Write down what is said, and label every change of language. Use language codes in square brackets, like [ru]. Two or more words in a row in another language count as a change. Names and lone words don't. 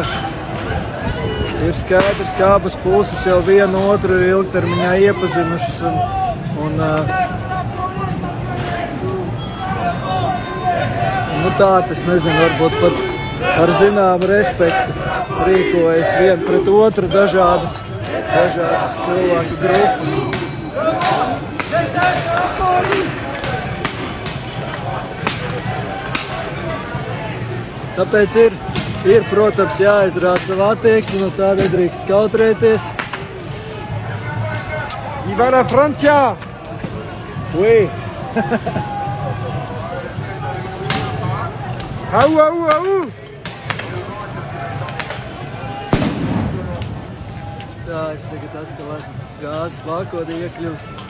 [lv] ka abas puses jau vienu otru ir ilgtermiņā iepazinušas un tā, es nezinu, varbūt pat ar zināmu respektu rīkojas vien pret otru dažādas cilvēku grupas. Tāpēc ir, protams, jāizrāda savu attieksmi, no tā nedrīkst kautrēties. [es] Viva la Francia! [fr] Oui! Au, au, au! [lv] Tā, es tagad esmu gāzes vākodī iekļūst.